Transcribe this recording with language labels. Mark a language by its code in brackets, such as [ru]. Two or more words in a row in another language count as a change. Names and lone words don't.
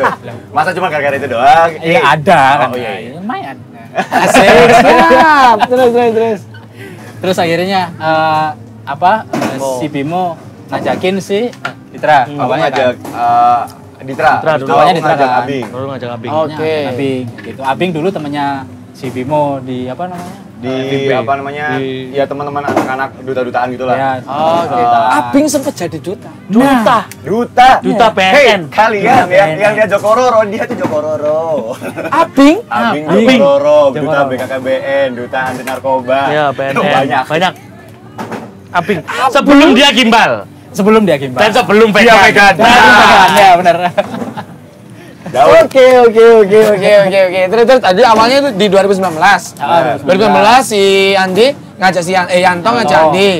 [id] Masa cuma gara-gara itu doang? Iya ada kan. Oh, iya, iya. Lumayan. Asik, siap. Terus. Terus akhirnya si Bimo ngajakin si Ditra. Aku Awalnya ngajak Ditra. Ditra dulu. Awalnya Aku Ditra ngajak kan. Abing. Baru ngajak Abing. Oh. Oke. Abing gitu. Abing dulu temennya si Bimo di apa namanya? Di FIB. apa namanya? Di- Ya teman-teman anak-anak duta-dutaan gitulah. Ya, Oke. Abing sempat jadi duta. Duta. Duta PNN. Hey, kalian yang dia Jokororo, dia tuh Jokororo. Abing? Abing Abing. Jokororo, duta Jokororo. BKKBN, duta anti narkoba. Ya, PNN. Banyak. Banyak. Abing. Sebelum dia gimbal Sebelum dia gimbal. dan sebelum Dia vegan. vegan. Ya benar. Jauh. Oke. Terus tadi awalnya itu di 2019. 2019 si Andi ngajak si Yanto ngajak Andi.